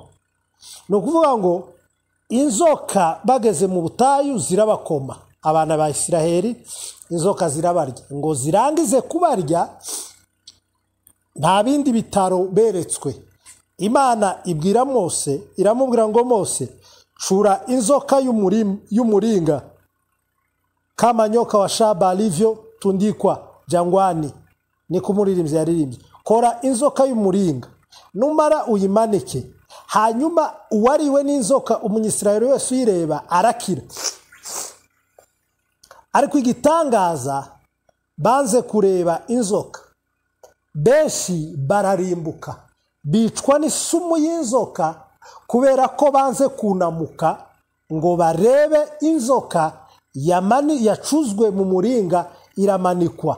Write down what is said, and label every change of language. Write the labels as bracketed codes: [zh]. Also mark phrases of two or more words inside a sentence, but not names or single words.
[rw] Ni ukuvuga ngo inzoka bageze mu butayu zirabakoma, abana ba Isiraheli inzoka zirabarya, ngo zirangize kubarya nta bindi bitaro beretswe, Imana ibwira Mose, iramubwira ngo Mose, cura inzoka y'umuringa [sw] kama nyoka wa shaba alivyotundikwa jangwani. [rw] Ni kumuririmbyi yaririmbye. Kora inzoka y'umuringa, numara uyimanike, hanyuma uwariwe n'inzoka umunyisirayeli wese uyireba arakira. Ariko igitangaza, banze kureba inzoka, benshi bararimbuka, bicwa n'isumu y'inzoka kubera ko banze kunamuka ngo barebe inzoka yacuzwe mu muringa iramanikwa.